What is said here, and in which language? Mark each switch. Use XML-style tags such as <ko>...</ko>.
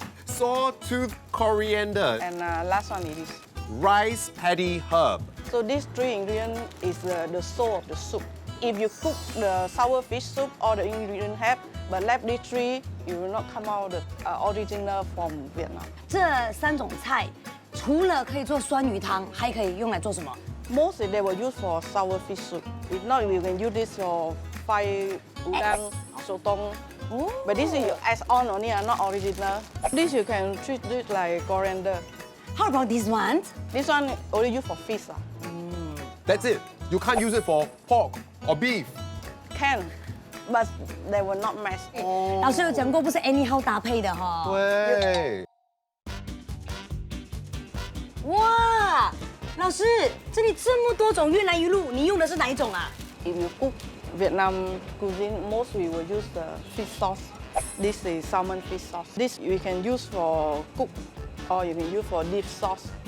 <en>sawtooth coriander， And last one it is. rice paddy herb。 So these three ingredients is the soul of the soup. If you cook the sour fish soup, all the ingredients have, but left these three, you will not come out the original from Vietnam.</en> <zh>这3种菜，除了可以做酸鱼汤，还可以用来做什么？</zh> <en>Mostly they will use for sour fish soup. If not, you can use this for fried udang, sotong. Oh. But this is you add on only, not original. This you can treat it like coriander. How about this one？ This one only use for fish. That's it. You can't use it for pork or beef. Can, but they will not match.</en> <zh>老师有讲过，不是</zh> <en>anyhow</en> <zh>搭配的哈。对。哇，老师，这里这么多种越南鱼露，你用的是哪一种啊？</zh> <en>If you cook Vietnam cuisine, mostly we will use the fish sauce. This is salmon fish sauce. This we can use for cook, or you can use for dip sauce.</en>